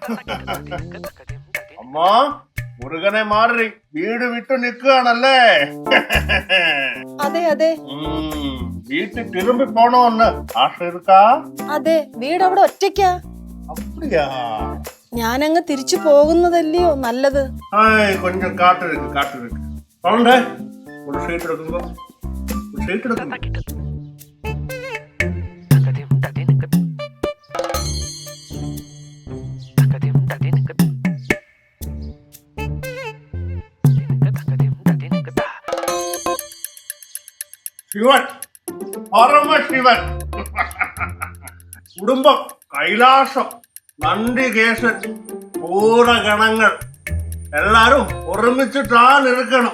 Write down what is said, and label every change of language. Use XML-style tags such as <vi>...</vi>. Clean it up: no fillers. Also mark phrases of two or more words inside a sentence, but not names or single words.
<ml>அம்மா മുരുകനെ മാറി വീട് വിട്ടു നിൽക്കുകയാണല്ലേ? അതെ അതെ വീട്ടിൽ തിരുമ്പി പോണോന്ന് ആശ ഇരിക്കാ? അതെ, വീട് അവിടെ ഒറ്റയ്ക്കാ.</ml> <ta>அப்படியா?</ta> <ml>ഞാനങ്ങ് തിരിച്ചു പോകുന്നതല്ലയോ നല്ലത്.</ml> <ta>கொஞ்சம் காட்டு இருக்கு. போண்டே ஒரு சீட் எடுக்குங்க. ஒரு சீட் எடுக்குங்க.</ta> <ml>ശിവൻ, പരമശിവൻ, കുടുംബം, കൈലാസം, നന്ദികേശൻ, പൂരഗണങ്ങൾ എല്ലാരും ഒരുമിച്ചിട്ടാണ് ഇരിക്കണം.</ml>